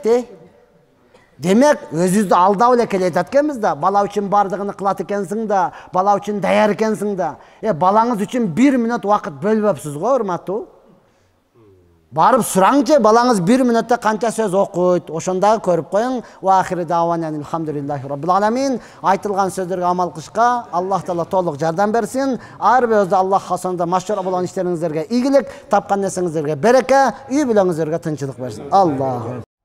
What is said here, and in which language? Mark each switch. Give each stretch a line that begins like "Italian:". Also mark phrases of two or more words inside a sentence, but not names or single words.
Kyrgyz: Демек, өзүбүздү алдап эле келе жатат экенбиз да. Бала үчүн бардыгын кылат экенсиң да, бала үчүн даяр экенсиң да. Балаңыз үчүн 1 мүнөт убакыт бөлбөпсүз го, урматтуу. Барып сураңчы, балаңыз 1 мүнөттө канча сөз окуйт, ошондагы көрүп коюң.
Arabic: وآخر دعوانا الحمد لله رب العالمين.
Kyrgyz: Айтылган сөздөргө амал кылышка Аллах Таала толук жардам берсин. Ар бирөөбүздө Аллах хасанында машура болгон иштериңиздерге ийгилик, тапкан нерсеңиздерге береке, үй бүлөңүздөргө тынчылык берсин. Аллах